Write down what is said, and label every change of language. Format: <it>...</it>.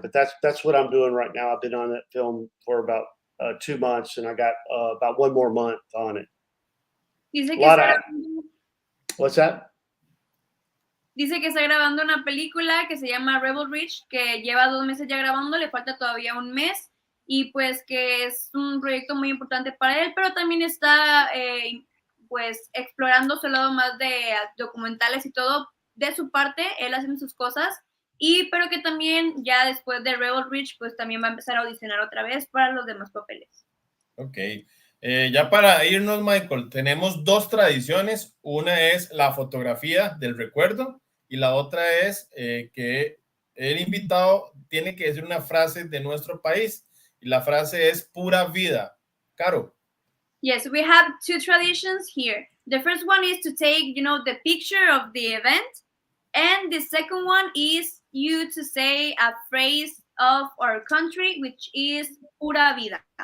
<en>But that's what I'm doing right now. I've been on that film for about 2 months, and I got about 1 more month on it.</en> <es>Dice que está grabando,</es> <en>What's that?</en> <es>Dice que está grabando una película que se llama Rebel Ridge, que lleva 2 meses ya grabando, le falta todavía 1 mes, y pues que es un proyecto muy importante para él, pero también está pues explorando su lado más de documentales y todo de su parte, él haciendo sus cosas, pero que también ya después de Rebel Ridge pues también va a empezar a audicionar otra vez para los demás papeles. Ok. Ya para irnos, Michael, tenemos 2 tradiciones. Una es la fotografía del recuerdo y la otra es que el invitado tiene que decir una frase de nuestro país, y la frase es pura vida. Caro.</es> <en>Yes, we have 2 traditions here. The first one is to take, the picture of the event, and the second one is you to say a phrase of our country, which is pura vida.</en>